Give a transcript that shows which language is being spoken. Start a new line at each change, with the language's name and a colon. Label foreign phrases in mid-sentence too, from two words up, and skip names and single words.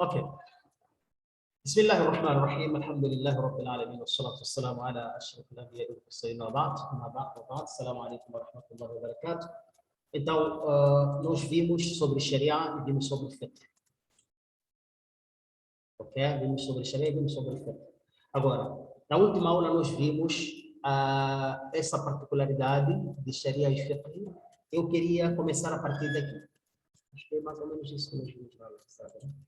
Portuguese: Ok.
Arabic: بسم الله الرحمن الرحيم الحمد لله رب العالمين والصلاة والسلام على أشرف الأنبياء والمرسلين وبعد السلام عليكم ورحمة الله وبركاته.
Portuguese: Então, nós vimos sobre Sharia e vimos sobre fiqh. Ok? Vimos sobre Sharia e vimos sobre fiqh. Agora, na última aula nós vimos essa particularidade de Sharia e fiqh. Eu queria começar a partir daqui. Acho que é mais ou menos isso que nós vimos na aula, sabe?